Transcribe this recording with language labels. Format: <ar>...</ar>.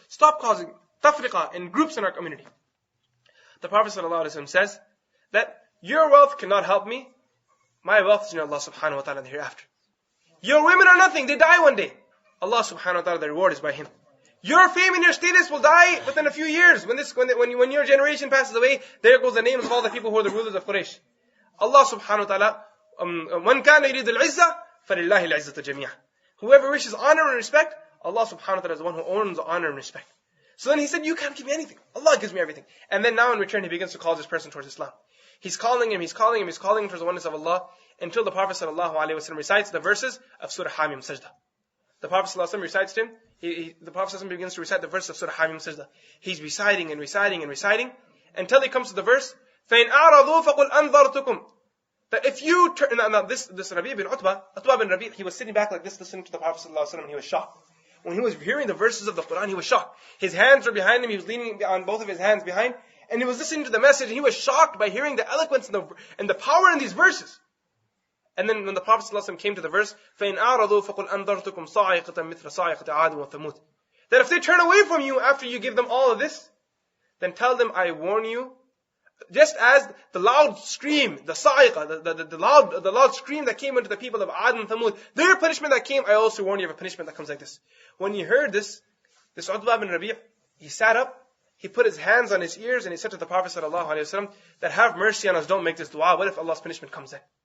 <en>Stop causing tafriqah and groups in our community. The Prophet ﷺ says that your wealth cannot help me. My wealth is in Allah subhanahu wa ta'ala the hereafter. Your women are nothing, they die one day. Allah subhanahu wa ta'ala, the reward is by Him. Your fame and your status will die within a few years. When your generation passes away, there goes the names of all the people who are the rulers of Quraysh.</en> <ar>Allah subhanahu wa ta'ala, وَمَنْ كَانَ يُرِيدُ الْعِزَّةَ فَلِلَّهِ الْعِزَّةُ جَمِيعًا.</ar> <en>Whoever wishes honor and respect, Allah subhanahu wa ta'ala is the one who owns honor and respect. So then he said, you can't give me anything. Allah gives me everything. And then now in return, he begins to call this person towards Islam. He's calling him towards the oneness of Allah, until the Prophet ﷺ recites the verses of Surah Hamim Sajda. The Prophet ﷺ recites to him, the Prophet ﷺ begins to recite the verse of Surah Hamim Sajda. He's reciting and reciting and reciting, until he comes to the verse,</en> <ar>فَإِنْ أَعْرَضُوا فَقُلْ أَنذَرْتُكُمْ.</ar> <en>That if you turn, now this Rabi' bin Utbah bin Rabi', he was sitting back like this, listening to the Prophet ﷺ, and he was shocked. When he was hearing the verses of the Quran, he was shocked. His hands were behind him, he was leaning on both of his hands behind, and he was listening to the message, and he was shocked by hearing the eloquence and the power in these verses. And then when the Prophet ﷺ came to the verse,</en> <ar>فَإِنْ أَعْرَضُوا فَقُلْ أَنذَرْتُكُمْ صَاعِقَةً مِثْلَ صَاعِقَةِ عَادٍ وَثَمُودٍ.</ar> <en>That if they turn away from you after you give them all of this, then tell them, I warn you, just as the loud scream, the sa'iqah, the loud scream that came into the people of Ad and Thamud, their punishment that came, I also warn you of a punishment that comes like this. When he heard this Utbah bin Rabi', he sat up, he put his hands on his ears, and he said to the Prophet ﷺ that have mercy on us, don't make this dua, what if Allah's punishment comes in?</en>